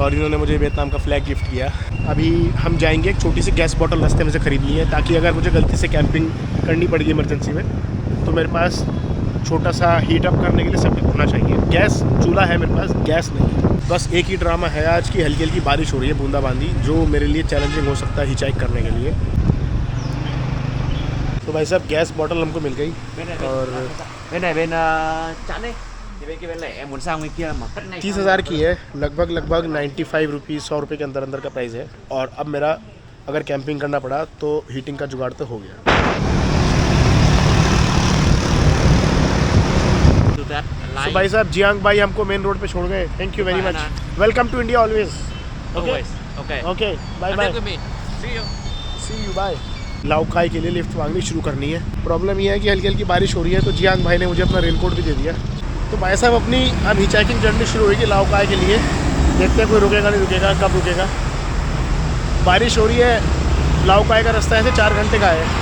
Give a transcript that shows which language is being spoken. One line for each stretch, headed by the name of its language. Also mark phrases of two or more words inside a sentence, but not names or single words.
Hindi: और इन्होंने मुझे वियतनाम का फ्लैग गिफ्ट किया। अभी हम जाएंगे, एक छोटी सी
English: gas bottle
Hindi: रास्ते में से खरीदनी है, ताकि अगर मुझे गलती से कैंपिंग करनी पड़ेगी इमरजेंसी में, तो मेरे पास छोटा सा
English: heat up
Hindi: करने के लिए सब होना चाहिए। गैस चूल्हा है मेरे पास, गैस नहीं है। बस एक ही ड्रामा है आज की, हल्की हल्की बारिश हो रही है, बूंदाबांदी, जो मेरे लिए चैलेंजिंग हो सकता है हिचाइक करने के लिए। तो भाई साहब
English: gas bottle
Hindi: हमको मिल गई। और
Vietnamese: bên này em muốn sang bên kia mà cất này
Hindi: 30,000 की है, लगभग 95 रुपीज़, 100 रुपये के अंदर का प्राइस है। और अब मेरा अगर कैंपिंग करना पड़ा तो हीटिंग का जुगाड़ तो हो गया। तो भाई साहब जियांग भाई हमको
English: main road
Hindi: पे छोड़ गए,
English: thank you very much. welcome to India always. OK bye bye, see you bye.
Hindi: लाओकाई के लिए लिफ्ट मांगनी शुरू करनी है। प्रॉब्लम ये है कि हल्की हल्की बारिश हो रही है, तो जियांग भाई ने मुझे अपना रेनकोट भी दे दिया। तो भाई साहब अपनी अब
English: hitchhiking journey
Hindi: शुरू होगी लाओकाई के लिए। देखते हैं कोई रुकेगा नहीं रुकेगा, कब रुकेगा। बारिश हो रही है, लाओकाई का रास्ता ऐसे 4 घंटे का है।